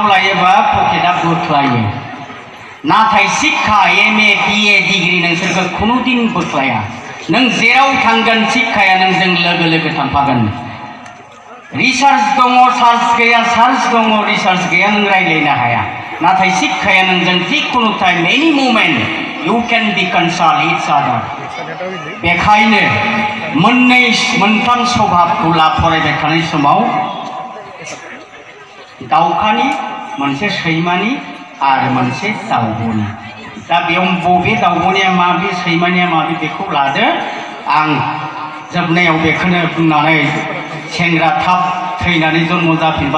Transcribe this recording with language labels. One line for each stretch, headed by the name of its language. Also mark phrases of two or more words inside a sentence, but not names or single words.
Bodo: लायोबा पकेटा बोख्लायो नाथाय शिक्षा MA BA डिग्री नोंसोरखौ खुनुदिन बोख्लाया नों जेराव थांगोन शिक्षाया नोंजों लोगो थांफागोन रिसार्च दङ सार्च गैया सार्च दङ रिसार्च गैया नों रायज्लायनो हाया नाथाय शिक्षाया नोंजों जिखुनु
English: time any moment you can be consult each other
Bodo: बेखायनो मोनथाम स्वभाबखौ फरायबाय थानाय समाव दाउखानि मोनसे सैमानि आरो मोनसे दाउब'नि दा बेयाव बबे दाउब'निया माबे सैमानिया माबे बेखौ लादो आं जोबनायाव बेखौनो बुंनानै सेंग्रा थाब थैनानै जन्म जाफिनबा